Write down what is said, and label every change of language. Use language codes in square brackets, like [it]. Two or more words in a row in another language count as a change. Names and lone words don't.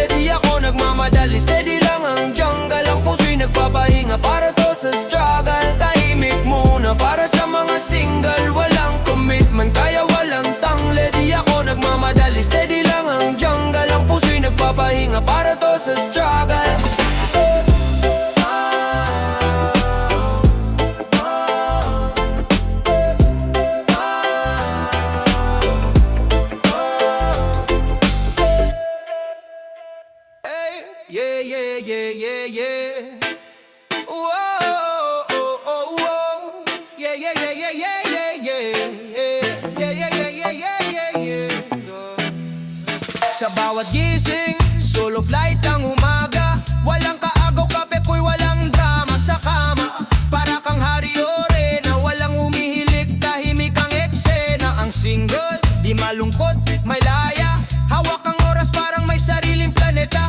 [tl] Di ako nagmamadali, steady lang ang jungle. Ang puso'y nagpapahinga para to sa struggle. Tahimik muna para sa mga single. Walang commitment, kaya walang tangle. Di ako nagmamadali, steady lang ang jungle. Ang puso'y nagpapahinga para to sa struggle. Yeah, yeah, yeah, yeah, yeah. Whoa, oh, oh, oh. Yeah, yeah, yeah, yeah, yeah, yeah, yeah. Yeah, yeah, yeah, yeah, yeah, yeah, yeah. Sa bawat gising, [en] solo flight [tl] ang umaga. Walang kaagaw, kape ko'y walang drama sa kama. Para kang hari ore na walang umihilig, tahimik ang eksena. Ang single, di malungkot, may laya. Hawak ang oras parang may sariling planeta.